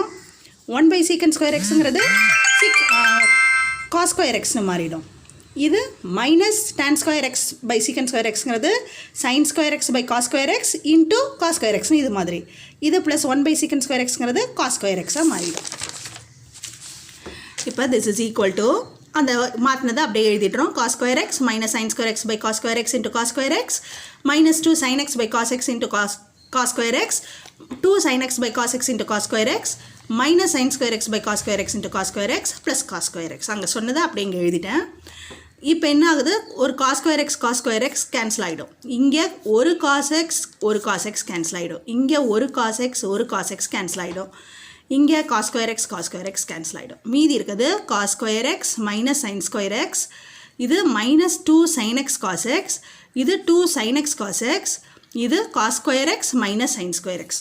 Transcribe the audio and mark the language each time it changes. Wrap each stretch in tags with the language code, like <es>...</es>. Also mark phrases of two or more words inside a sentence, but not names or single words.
<en>1 by secant square x</en> <ta>ங்கிறது</ta> <en>cos square x</en> <ta>ன்னு மாறிடும். இது மைனஸ்</ta> <en>tan square x by secant square x</en> <ta>ங்கிறது</ta> <en>sin square x by cos square x into cos square x</en> <ta>ன்னு இது மாதிரி. இது ப்ளஸ்</ta> <en>1 by secant square x</en> <ta>ங்கிறது</ta> <en>cos square x</en> <ta>ஆக மாறிடும். இப்போ</ta> <en>this is equal to</en> <ta>அந்த மாற்றினதை அப்படியே எழுதிட்டுறோம்.</ta> <en>cos square x minus sin square x by cos square x into cos square x minus 2 sin x by cos x into cos square x 2 sin x by cos x into cos square x minus sin square x by cos square x into cos square x plus cos square x.</en> <ta>அங்கே சொன்னதை அப்படியே இங்கே எழுதிட்டேன். இப்போ என்ன ஆகுது? ஒரு</ta> <en>cos square x</en> <ta>கேன்சல் ஆகிடும். இங்கே ஒரு</ta> <en>cos x</en> <ta>கேன்சல் ஆகிடும். இங்கே ஒரு</ta> <en>cos x</en> <ta>கேன்சல் ஆகிடும். இங்கே</ta> <en>cos square x</en> <ta>கேன்சல் ஆகிடும். மீதி இருக்குது</ta> <en>cos square x minus sin square x இது minus 2 sin x cos x இது 2 sin x cos x இது cos square x minus sin square x.</en>